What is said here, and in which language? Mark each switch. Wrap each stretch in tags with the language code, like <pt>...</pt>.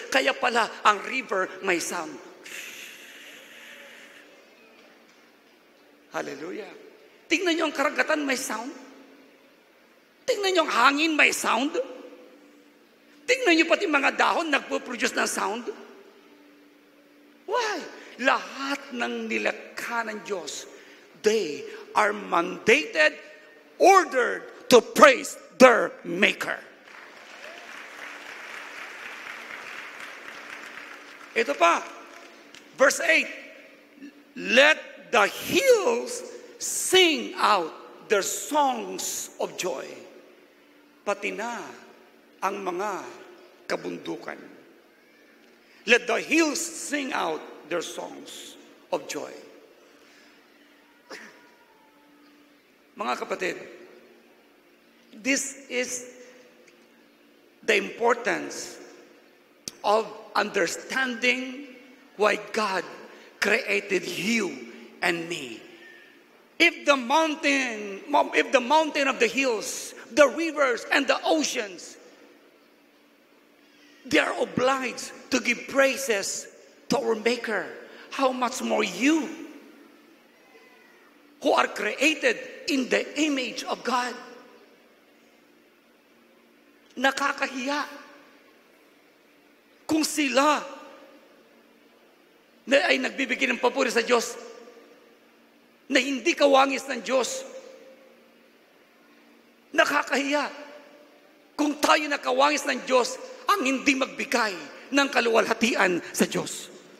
<tl>Kaya pala ang river may sound. Hallelujah. Tingnan niyo ang karagatan may sound. Tingnan niyo ang hangin may sound. Tingnan niyo pati mga dahon nagpo-produce ng sound.</tl> <en>Why?</en> <tl>Lahat ng nilikha ng Diyos,</tl> <en>they are mandated, ordered to praise their Maker.</en> <tl>Ito pa,</tl> <en>verse 8, let the hills sing out their songs of joy.</en> <tl>Pati na ang mga kabundukan.</tl> <en>Let the hills sing out their songs of joy.</en> <tl>Mga kapatid,</tl> <en>this is the importance of understanding why God created you and me. If the mountain of the hills, the rivers and the oceans, they are obliged to give praises to our Maker, how much more you, who are created in the image of God.</en> <tl>Nakakahiya kung sila na ay nagbibigay ng papuri sa Diyos na hindi kawangis ng Diyos. Nakakahiya kung tayo na kawangis ng Diyos ang hindi magbigay ng kaluwalhatian sa Diyos.</tl>